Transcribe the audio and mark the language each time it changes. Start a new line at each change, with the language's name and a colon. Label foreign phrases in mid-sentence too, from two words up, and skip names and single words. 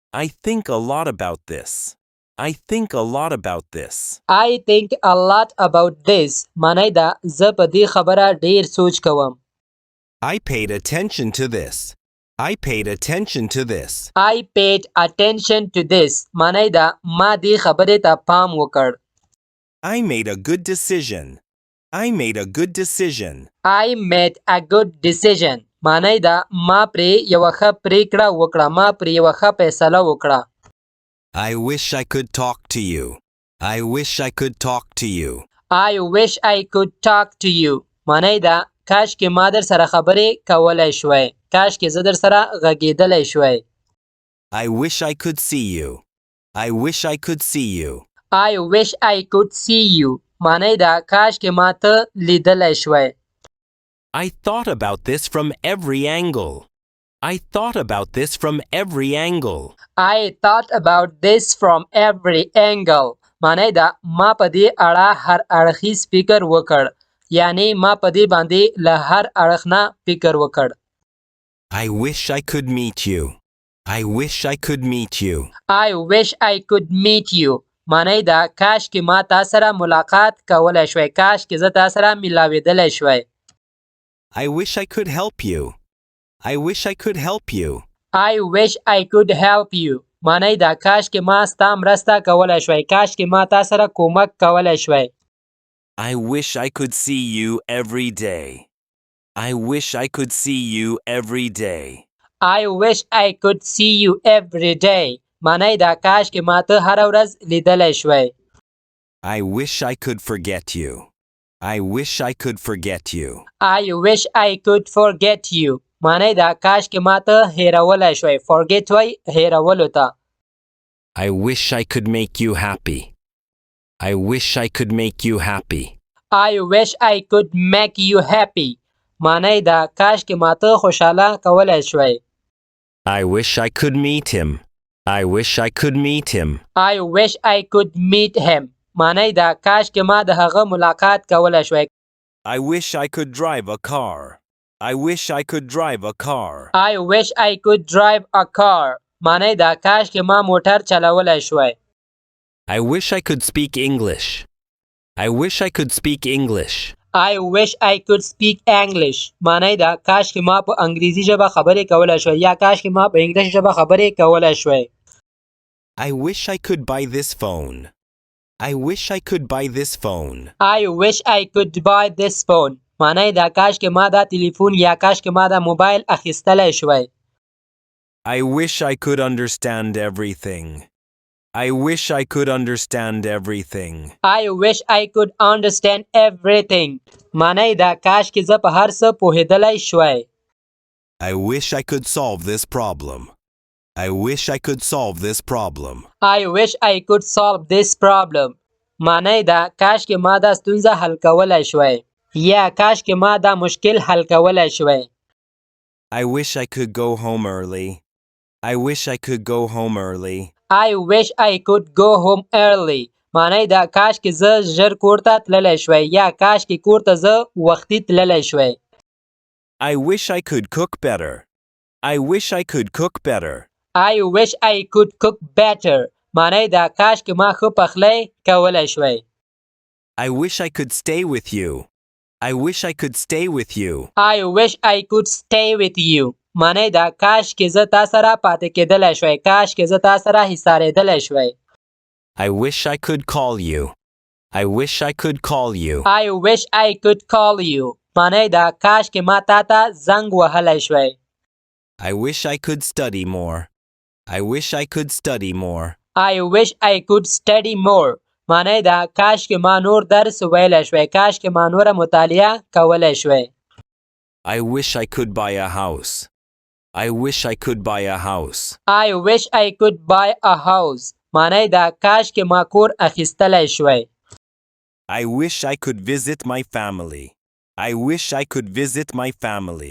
English: I think a lot about this. I think a lot about this. I think a lot about this
Pashto: معنی ده زه په دې خبره ډیر سوچ کوم.
English: I paid attention to this. I paid attention to this. I paid attention to this
Pashto: معنی ده ما دې خبرې ته پام وکړ.
English: I made a good decision. I made a good decision. I made a good decision
Pashto: معنی ده ما پرې یوه ښه پریکړه وکړه ما پرې یوه ښه فیصله وکړه.
English: I wish I could talk to you. I wish I could talk to you. I wish I could talk to you
Pashto: معنی ده کاش کې ما در سره خبرې کولای شوی کاش کې زه در سره غږېدلی شوی.
English: I wish I could see you. I wish I could see you. I wish I could see you
Pashto: معنی ده کاش کې ما ته لیدلی شوی.
English: I thought about this from every angle. I thought about this from every angle. I thought about this from every angle
Pashto: معنی ده ما په دې اړه هر اړخیز فکر وکړ یعنی ما په دې باندې له هر اړخ نه فکر وکړ.
English: I wish I could meet you. I wish I could meet you. I wish I could meet you
Pashto: معنی ده کاش کې ما تا سره ملاقات کولای شوی کاش کې زه تا سره میلاوېدلی شوی.
English: I wish I could help you. I wish I could help you. I wish I could help you
Pashto: معنی ده کاش کې ما ستا مرسته کولای شوی کاش کې ما تا سره کومک کولای شوی.
English: I wish I could see you every day. I wish I could see you every day. I wish I could see you every day
Pashto: معنی ده کاش کې ما ته هره ورځ لیدلی شوی.
English: I wish I could forget you. I wish I could forget you. I wish I could forget you
Pashto: معنی ده کاش کې ما ته هیرولی شوی forget وای هیرولو ته.
English: I wish I could make you happy. I wish I could make you happy. I wish I could make you happy
Pashto: معنی ده کاش کې ما ته خوشحاله کولای شوی.
English: I wish I could meet him. I wish I could meet him. I wish I could meet him
Pashto: معنی ده کاش کې ما د هغه ملاقات کولای شوی.
English: I wish I could drive a car. I wish I could drive a car. I wish I could drive a car
Pashto: معنی ده کاش کې ما موټر چلولای شوی.
English: I wish I could speak English. I wish I could speak English. I wish I could speak English
Pashto: معنی ده کاش کې ما په انګریزي ژبه خبرې کولای شوی یا کاش کې ما په انګلیش ژبه خبرې کولای شوی.
English: I wish I could buy this phone. I wish I could buy this phone. I wish I could buy this phone
Pashto: معنی ده کاش کې ما دا تلیفون یا کاش کې ما دا موبایل اخیستلی شوی.
English: I wish I could understand everything. I wish I could understand everything. I wish I could understand everything
Pashto: معنی ده کاش کې زه په هر څه پوهېدلی شوی.
English: I wish I could solve this problem. I wish I could solve this problem. I wish I could solve this problem
Pashto: معنی ده کاش کې ما دا ستونزه حل کولای شوی یا کاش کې ما دا مشکل حل کولای شوی.
English: I wish I could go home early. I wish I could go home early. I wish I could go home early
Pashto: معنی ده کاش کې زه ژر کور ته تللی شوی یا کاش کې کور ته زه وختي تللی شوی.
English: I wish I could cook better. I wish I could cook better. I wish I could cook better
Pashto: معنی ده کاش کې ما ښه پخلی کولای شوی.
English: I wish I could stay with you. I wish I could stay with you. I wish I could stay with you
Pashto: معنی ده کاش کې زه تا سره پاتې کېدلی شوی کاش کې زه تا سره حصارېدلی شوی.
English: I wish I could call you. I wish I could call you. I wish I could call you
Pashto: معنی ده کاش کې ما تا ته زنګ وهلی شوی.
English: I wish I could study more. I wish I could study more. I wish I could study more
Pashto: معنی ده کاش کې ما نور درس ویلی شوی کاش کې ما نوره مطالعه کولی شوی.
English: I wish I could buy a house. I wish I could buy a house. I wish I could buy a house
Pashto: معنی ده کاش کې ما کور اخیستلی شوی.
English: I wish I could visit my family. I wish I could visit my family.